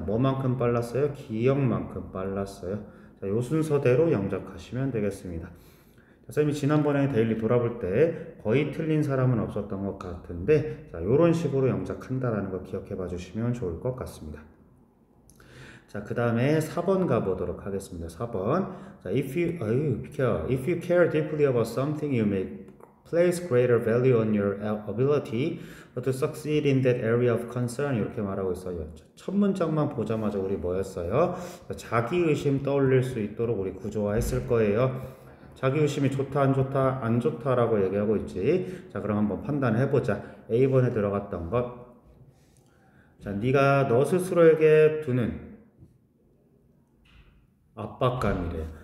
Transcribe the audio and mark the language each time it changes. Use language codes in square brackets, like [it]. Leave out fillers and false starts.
[ko] 뭐만큼 빨랐어요? 기억만큼 빨랐어요. 자, 요 순서대로 영작하시면 되겠습니다. 선생님이 지난번에 데일리 돌아볼 때 거의 틀린 사람은 없었던 것 같은데, 자, 요런 식으로 영작한다라는 거 기억해 봐 주시면 좋을 것 같습니다. 자, 그 다음에 4번 가보도록 하겠습니다. 4번. [en] 자, if you care deeply about something, you may place greater value on your ability to succeed in that area of concern. [ko] 이렇게 말하고 있어요. 첫 문장만 보자마자 우리 뭐였어요? 자기의심 떠올릴 수 있도록 우리 구조화했을 거예요. 자기의심이 좋다 안 좋다 안 좋다라고 얘기하고 있지. 자, 그럼 한번 판단해보자. A번에 들어갔던 것. 자, 네가 너 스스로에게 두는 압박감이래.